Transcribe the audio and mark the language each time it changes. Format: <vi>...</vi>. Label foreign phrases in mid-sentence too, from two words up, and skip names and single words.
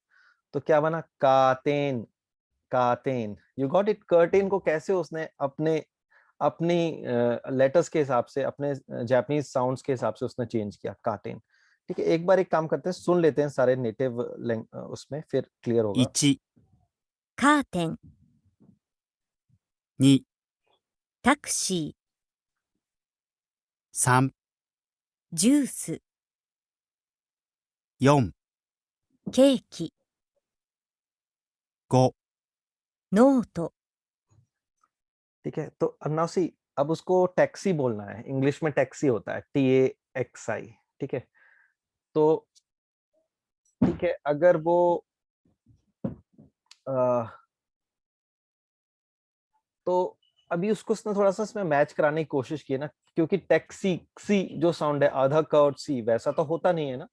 <hi>तो क्या बना? कातेन. कातेन.</hi> <en>you got it.</en> <hi>कर्टेन को कैसे उसने अपनी लेटर्स के हिसाब से, अपने</hi> <en>Japanese sounds</en> <hi>के हिसाब से उसने चेंज किया, काटेन. ठीक है, एक बार एक काम करते हैं, सुन लेते हैं सारे नेटिव उसमें, फिर क्लियर होगा.</hi> <ja>1 カーテン、 2、タクシ 3、ー、ジュース、 4、ケーキ、 5、ノート、</ja> <hi>ठीक है. तो अब सी, अब उसको टैक्सी बोलना है. इंग्लिश में टैक्सी होता है TAXI. ठीक है. तो ठीक है, अगर वो तो अभी उसको उसने थोड़ा सा इसमें मैच कराने की कोशिश की है ना, क्योंकि टैक्सी सी जो साउंड है, आधा क और सी वैसा तो होता नहीं है ना.</hi>